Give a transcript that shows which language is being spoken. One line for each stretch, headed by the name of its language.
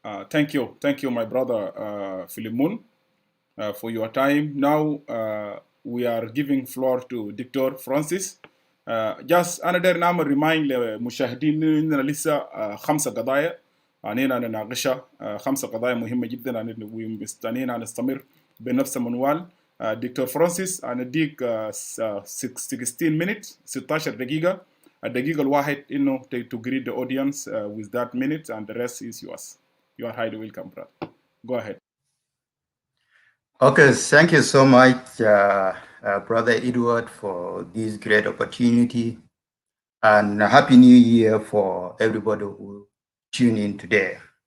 English: Thank you, my brother Philiemon, for your time. Now we are giving floor to Dr. Francis. Just another
Arabic: نعمل remind للمشاهدين إننا لسه 5 قضايا علينا نناقشها. 5 قضايا مهمة جدا ومستنيين نستمر بنفس المنوال. دكتور فرانسيس أنديك
English: 16 minutes
Arabic: 16 دقيقة. الدقيقة الواحد إنه
English: to greet the audience with that minute, and the rest is yours. You are highly welcome, brother. Go ahead. Okay, thank you so much, Brother Edward, for this great opportunity, and Happy New Year for everybody who tune in today.